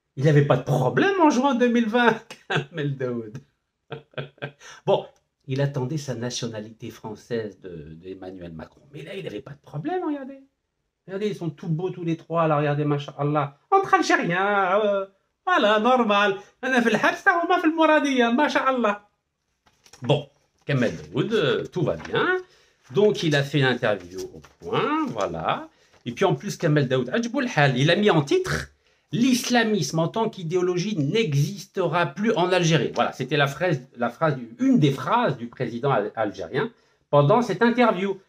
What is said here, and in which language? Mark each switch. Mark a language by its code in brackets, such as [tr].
[fr] Il n'y avait pas de problème en juin 2020, Kamel Daoud. Bon, il attendait sa nationalité française d'Emmanuel Macron. Mais là, il n'avait pas de problème, regardez. Regardez, ils sont tout beaux tous les trois, là, regardez, masha'Allah. Entre Algériens, voilà, normal. [ar] أنا في الحبس وما في المرادية, ما شاء الله. [fr] Bon, Kamel Daoud, tout va bien. Donc, il a fait une interview au Point, voilà. Et puis, en plus, Kamel Daoud, il a mis en titre « L'islamisme en tant qu'idéologie n'existera plus en Algérie ». Voilà, c'était une des phrases du président algérien pendant cette interview.